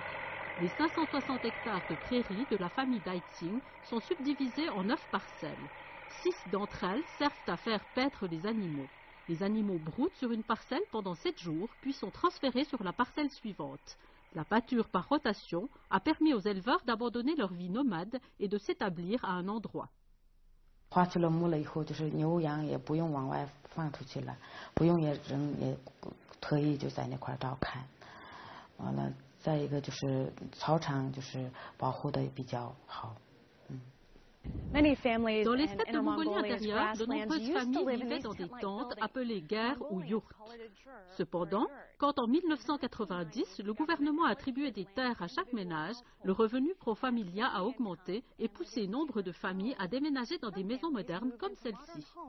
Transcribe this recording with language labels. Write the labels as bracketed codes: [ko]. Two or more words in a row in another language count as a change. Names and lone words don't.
[fr] Les 560 hectares de prairies de la famille Daitsing sont subdivisés en 9 parcelles. 6 d'entre elles servent à faire paître les animaux. Les animaux broutent sur une parcelle pendant 7 jours, puis sont transférés sur la parcelle suivante. La pâture par rotation a permis aux éleveurs d'abandonner leur vie nomade et de s'établir à un endroit. [zh] 划去了牧了以后，牛羊也不用往外放出去了，不用也特意就在那块照看。完了，再一个草场保护的也比较好。 [fr] Dans les steppes de Mongolie intérieure, de nombreuses familles vivaient dans des tentes appelées guers ou yurts. Cependant, quand en 1990, le gouvernement a attribué des terres à chaque ménage, le revenu pro familia a augmenté et poussé nombre de familles à déménager dans des maisons modernes comme celle-ci.